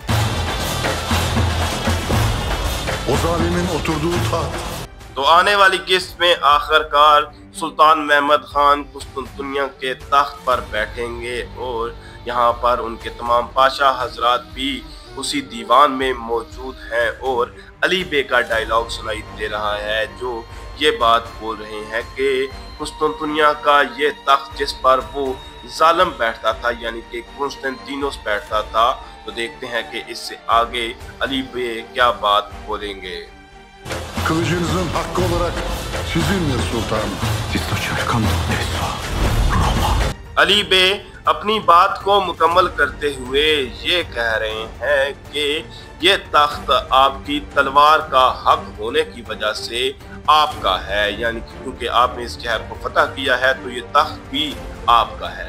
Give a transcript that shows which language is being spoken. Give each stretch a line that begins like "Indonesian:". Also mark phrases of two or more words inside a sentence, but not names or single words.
Hindi: तो आने वाली किस्त में आखिरकार सुल्तान महमद खान कुस्तुनतुनिया के तख्त पर बैठेंगे और यहाँ पर उनके तमाम पाशा हजरात भी उसी दीवान में मौजूद हैं और अली बे का डायलॉग सुनाई दे रहा है जो ये बात बोल रहे हैं कि कुस्तुनतुनिया का ये तख्त जिस पर वो जालिम बैठता था, यानी कि कुस्तुनतीनोस बैठता था। तो देखते हैं कि इससे आगे अली बे क्या बात बोलेंगे।
Turkish: Kılıcınızın hakkı olarak sizinle sultanım.
Hindi: अली बे अपनी बात को मुकम्मल करते हुए ये कह रहे हैं कि ये तख्त आपकी तलवार का हक होने की वजह से आपका है, यानी कि क्योंकि आपने इस शहर को फतह किया है तो ये तख्त भी आपका है।